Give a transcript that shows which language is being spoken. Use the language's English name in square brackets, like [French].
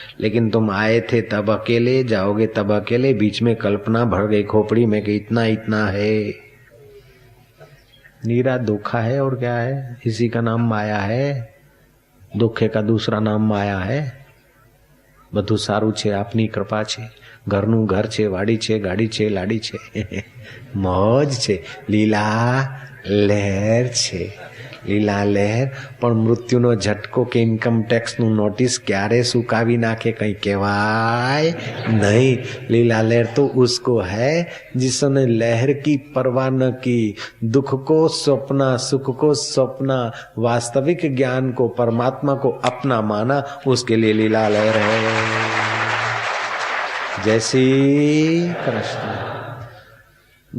[Hindi] लेकिन तुम आए थे तब अकेले, जाओगे तब अकेले। बीच में कल्पना भर गई खोपड़ी में कि इतना इतना है। नीरा धोखा है और क्या है? इसी का नाम माया है। दुखे का दूसरा नाम माया है। [Gujarati] બધું સારું છે, આપની કૃપા છે। ઘરનું ઘર છે, વાડી છે, ગાડી છે, લાડી છે, મોજ છે, લીલા લહેર છે, લીલા લહેર। પણ મૃત્યુનો ઝટકો કે ઇન્કમ ટેક્સનું નોટિસ ક્યારે સુકાવી નાખે કંઈ કહેવાય नहीं। [Hindi] लीला लहर तो उसको है जिसने लहर की परवाह न की, दुख को सपना, सुख को सपना, वास्तविक ज्ञान को, परमात्मा को अपना माना, उसके लिए लीला लहर है। जय श्री कृष्ण।